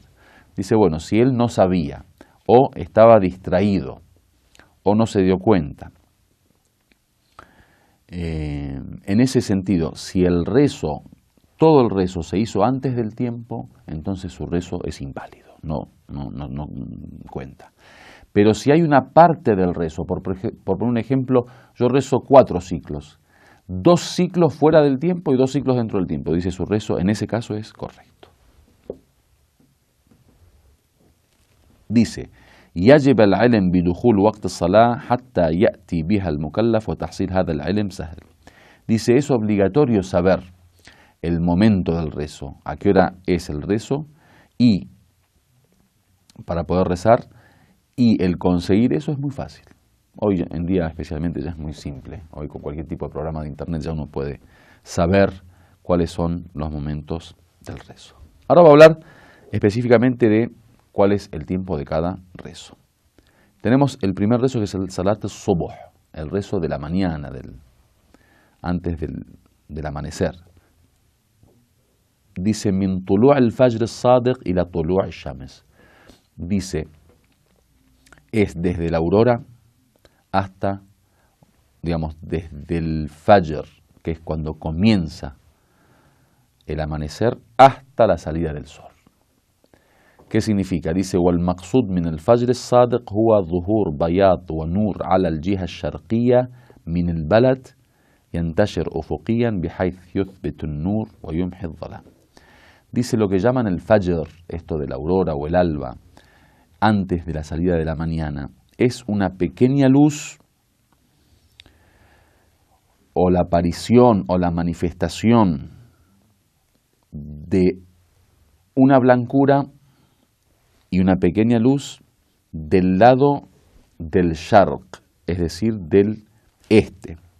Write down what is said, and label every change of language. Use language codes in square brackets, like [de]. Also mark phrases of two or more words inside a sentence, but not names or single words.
[es] Dice, bueno, si él no sabía, o estaba distraído, o no se dio cuenta, en ese sentido, si el rezo, todo el rezo se hizo antes del tiempo, entonces su rezo es inválido, no cuenta. Pero si hay una parte del rezo, por poner un ejemplo, yo rezo 4 ciclos, 2 ciclos fuera del tiempo y 2 ciclos dentro del tiempo, dice, su rezo en ese caso es correcto. Dice, [ar] يجب العلم بدخول وقت الصلاة حتى يأتي بها المكلف وتحصيل هذا العلم سهل. [es] Dice, es obligatorio saber el momento del rezo, a qué hora es el rezo, y para poder rezar, y el conseguir eso es muy fácil. Hoy en día especialmente ya es muy simple. Hoy con cualquier tipo de programa de internet ya uno puede saber cuáles son los momentos del rezo. Ahora voy a hablar específicamente de cuál es el tiempo de cada rezo. Tenemos el primer rezo, que es el [ar] صلاة الصبح, [es] el rezo de la mañana, antes del amanecer. Dice, [ar] من طلوع الفجر الصادق إلى طلوع الشمس. [es] Dice, es desde la aurora hasta, digamos, desde el fajr, que es cuando comienza el amanecer, hasta la salida del sol. ¿Qué significa? Dice, [ar] والمقصود من الفجر الصادق هو ظهور بياض ونور على الجهة الشرقية من البلد ينتشر أفقيا بحيث يثبت النور ويمحي الظلام. [es] Dice lo que llaman el fajr, esto de la aurora o el alba, antes de la salida de la mañana, es una pequeña luz o la aparición o la manifestación de una blancura y una pequeña luz del lado del sharq, es decir, del este,